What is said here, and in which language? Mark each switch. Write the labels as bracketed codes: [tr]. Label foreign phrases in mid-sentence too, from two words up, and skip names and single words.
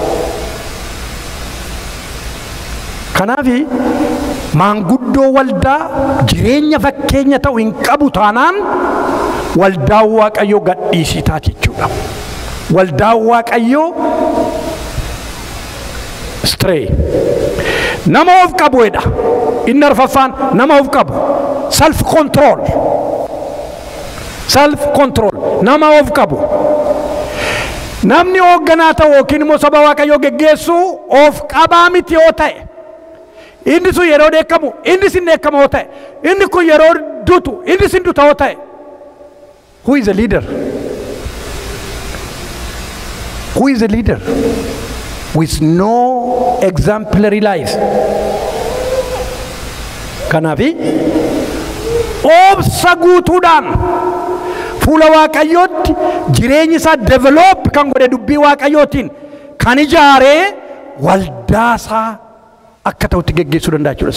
[om] Kanaafi maanguddoo waldaa jireenya fakkeenya ta'u hin qabu taanaan waldaa Waaqayyoo gadhiisii taati jechuudha. Waldaa Waaqayyoo stray. Nama of qabuedha. Inni arfaffaan nama of qabu. [en] Self control. Self control. [om] Nama of qabu. Namni hoogganaa ta'u yookiin immoo saba Waaqayyoo geggeessu of qabaa miti yoo ta'e. Inni sun yeroo dheekkamu, inni sin dheekkama yoo ta'e. Inni kun yeroo dutu, inni sin duta yoo ta'e. [en] Who is a leader? Who is a leader? With no exemplary life. [om] Kanaafi obsa guutuudhaan fuula Waaqayyootti jireenyi isaa develop kan godhe dubbii Waaqayyootiin kan ijaaree waldaa isaa akka ta'utti geggeessuu danda'a jechuudha.